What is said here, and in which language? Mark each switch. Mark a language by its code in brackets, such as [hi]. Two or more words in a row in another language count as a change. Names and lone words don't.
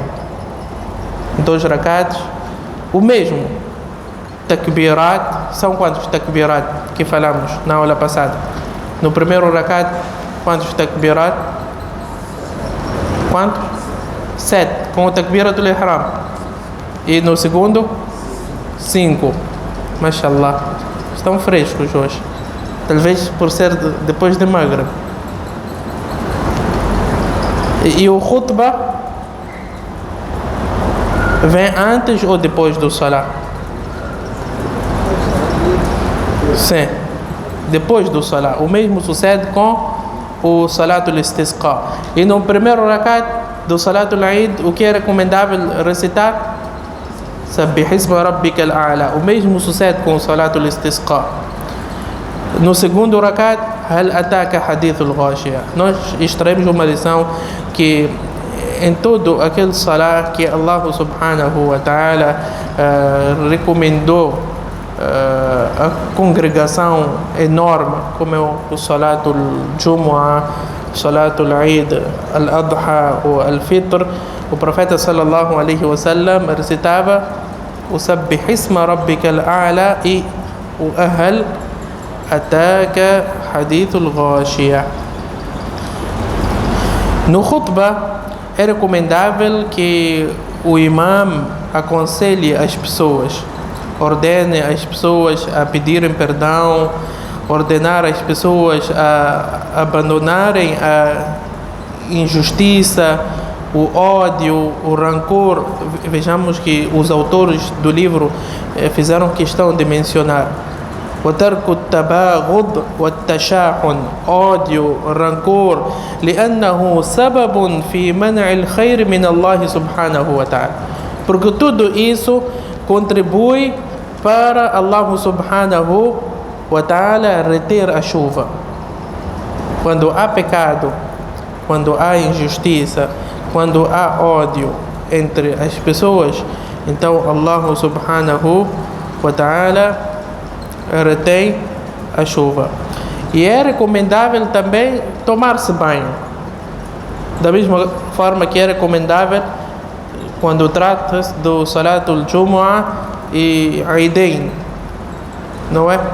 [pt] 2 rakats, o mesmo. Takbirat, são quantos takbirat que falamos na aula passada? No primeiro rakat, quantos takbirat? Quantos? 7, com o [ar] تكبيرة الإحرام. [pt] E no segundo, 5. Mashallah, estão frescos hoje. Talvez por ser depois de Maghrib. E o khutbah vem antes ou depois do salat? Sim, depois do salat. O mesmo sucede com o [ar] صلاة الاستسقاء. [pt] E no primeiro rakat do Salatul Eid, o que é recomendável recitar? [ar] سبح اسم ربك الأعلى. [pt] O mesmo sucede com o [ar] صلاة الاستسقاء. [pt] No segundo rakat, [ar] هل أتاك حديث الغاشية. [pt] Nós extraímos uma lição que em todo aquele salat que Allah [ar] سبحانه وتعالى [pt] recomendou a congregação enorme, como é o [ar] صلاة الجمعة, صلاة العيد, [pt] Al-Adha ou Al-Fitr, o profeta [ar] صلى الله عليه وسلم [pt] recitava o [ar] سبح اسم ربك الأعلى [pt] e o [ar] هل أتاك حديث الغاشية. [pt] No khutbah é recomendável que o imam aconselhe as pessoas ordene as pessoas a pedirem perdão, ordenar as pessoas a abandonarem a injustiça, o ódio, o rancor. Vejamos que os autores do livro fizeram questão de mencionar [ar] وترك التباغض والتشاحن, [pt] ódio, rancor, [ar] لأنه سبب في منع الخير من الله سبحانه وتعالى, [pt] porque tudo isso contribui para Allah [ar] سبحانه وتعالى [pt] reter a chuva. Quando há pecado, quando há injustiça, quando há ódio entre as pessoas, então Allah [ar] سبحانه وتعالى [pt] retém a chuva. E é recomendável também tomar-se banho, da mesma forma que é recomendável quando trata-se do [ar] صلاة الجمعة [pt] e Eidain, não é?